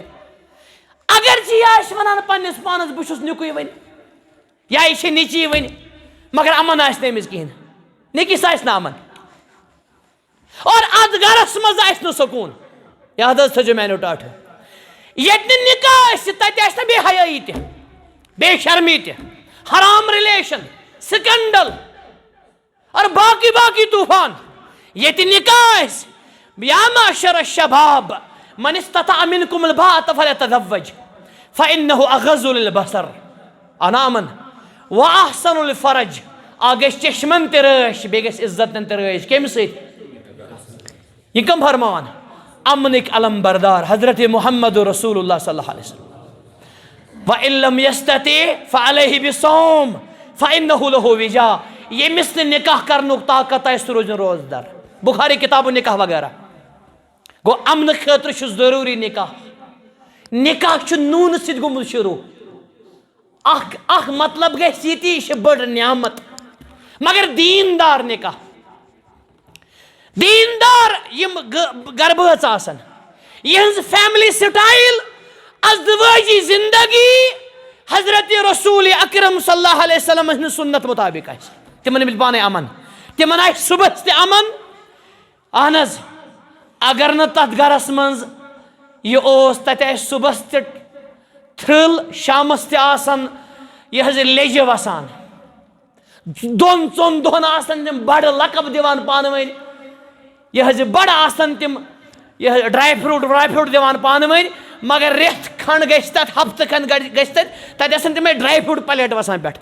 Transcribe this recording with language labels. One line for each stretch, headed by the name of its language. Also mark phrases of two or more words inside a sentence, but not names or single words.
Kashmiri: اگر ژٕ یہِ آسہِ ونان پننِس پانس بہٕ چھُس نِکُے وۄنۍ، یا یہِ چھِ نیٚچی وۄنۍ، مگر امن آسہِ نہٕ أمِس کِہینۍ، نِکِس آسہِ نہٕ امن، اور اتھ گرس منٛز آسہِ نہٕ سکوٗن. یاد حظ تھٲیزیو میانیو ٹاٹھٕ. ییٚتہِ نہٕ نکاح آسہِ تتہِ آسہِ نہٕ بے حیٲیی تہِ، بے شرمی تہِ، حرام رِلیشن، سکینڈل اور باقی طوفان. ییٚتہِ نکاح آسہِ
Arabic: یا معشر الشباب من استطاع منکم الباءة فلیتزوج فإنه اغض للبصر. انا امن واحسن الفرج.
Kashmiri: اکھ گژھِ چشمن تہِ رٲچھ، بیٚیہِ گژھِ عزتن تہِ رٲچھ. کمہِ سۭتۍ؟ یہ کم فرمان؟ امنٕکۍ علم بردار حضرت محمد رسول اللہ
Arabic: صلی اللہ علیہ وسلم. وَإِن لَمْ يَسْتَطِعْ فَعَلَيْهِ بِالصَّوْمِ فَإِنَّهُ لَهُ وِجَاء.
Kashmiri: ییٚمِس نہٕ نکاح کرنُک طاقت آسہِ سُہ روزِ روزدار. بخاری کتاب نکاح وغیرہ. گوٚو امنہٕ خٲطرٕ چھُ ضروٗری نکاح. نکاح چھُ نوٗنہٕ سۭتۍ گوٚمُت شروٗع. اکھ مطلب گژھِ یہِ تہِ یہِ چھِ بٔڑ نعمت، مگر دیندار نکاح، دیندار یم گربٲژ آسن، یہنز
English: family style
Kashmiri: ازدواجی زندگی حضرت رسول اکرم
Arabic: صلی اللہ علیہ وسلم
Kashmiri: ہٕنٛز سنت مطابق آسہِ. تمن مِلہِ پانے امن، تمن آسہِ صبحس تہِ امن. اہن حظ، اگر نہٕ تتھ گرس منٛز یہِ اوس تتہِ آسہِ صبحس تہِ تھرل، شامس تہِ آسان یہِ حظ لیٚجہِ وسان، 2-4 دۄہن آسان تِم بڑٕ لقب دِوان پانہٕ ؤنۍ، یہِ حظ بڑٕ آسان تِم یہِ
English: dry fruit
Kashmiri: دِوان پانہٕ ؤنۍ، مگر رٮ۪تھ کھنڈ گژھِ تتھ، ہفتہٕ کھنڈ گژھِ تتہِ آسان تِمے
English: dry fruit
Kashmiri: پلیٹ وسان پٮ۪ٹھ.